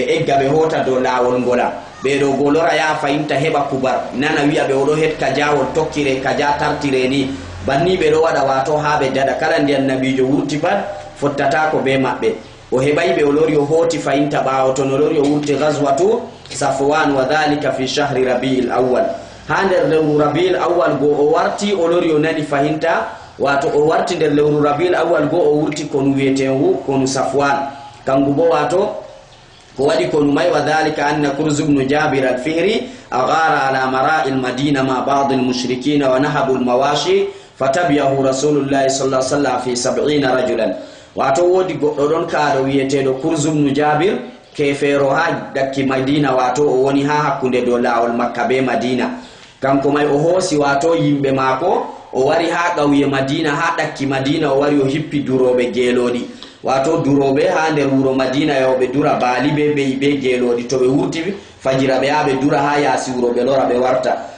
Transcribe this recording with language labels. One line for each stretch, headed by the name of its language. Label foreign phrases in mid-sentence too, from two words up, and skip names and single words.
Fula: egga ɓe hota dow lawol ngola ɓeɗo golora ya fayinta heɓa kubar nana wiya ɓe oɗo het kajawol tokkire kaja tartire ni banni ɓe ɗo waɗa wato ha ɓe dada kala ndi annabijo wurti pat fottatako be maɓɓe o heɓay ɓe o lori o hoti fayinta ɓawo ton o lori o wurti
Arabic: غزوة صفوان وذلك في شهر ربيع الأول
Fula: ha nder lewru Rabi'il Awwal go o warti o lori o nani fayinta wato o warti nder lewru Rabi'il Awwal go o wurti konu wiyetewu konu Safwan kangu bo wato ko waɗi konu may
Arabic: وذلك أن كرز بن جابر الفهري أغار على مراعي المدينة مع بعض المشركين ونهبوا المواشي فتبعه رسول الله صلى الله عليه وسلم في 70 رجلا
Fula: wato wodi goddo don kaado wiyetedo Kurz ibn Jabir kefero ha dakki Madina wato o woni ha hakkunde do lawol Makka be Madina kanko may o hosi wato yimbe mako o wari ha ƙauye Madina ha ɗakki Madina o wari o hippi duroɓe geelooɗi wato duroɓe ha nder wuro Madina yawoɓe dura baali be beyi be geelooɗi to ɓe wurti fajira ɓe ya ɓe dura ha yaasi wuro ɓe lora ɓe warta